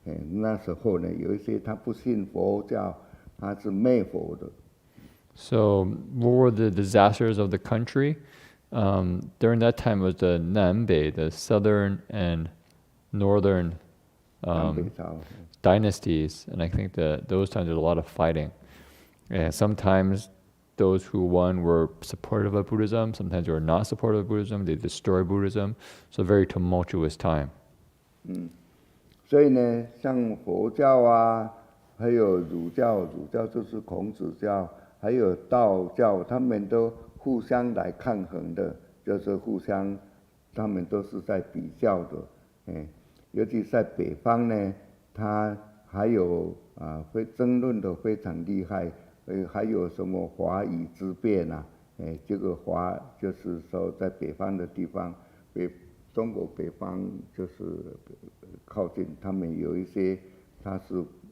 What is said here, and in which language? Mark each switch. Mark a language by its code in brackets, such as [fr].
[zh] 那时候呢，有一些他不信佛教，他是灭佛的。 [en] So what were the disasters of the country? During that time was the Nanbei, the southern and northern dynasties, and I think that those times there's a lot of fighting. And sometimes those who won were supportive of Buddhism, sometimes they were not supportive of Buddhism, they destroyed Buddhism, so a very tumultuous time. [zh] 所以呢，像佛教还有儒教就是孔子教，还有道教，他们都互相来抗衡的，就是互相，他们都是在比较的，尤其在北方呢，他还有会争论的非常厉害，还有什么华夷之辩这个华就是说在北方的地方，中国北方就是靠近，他们有一些他是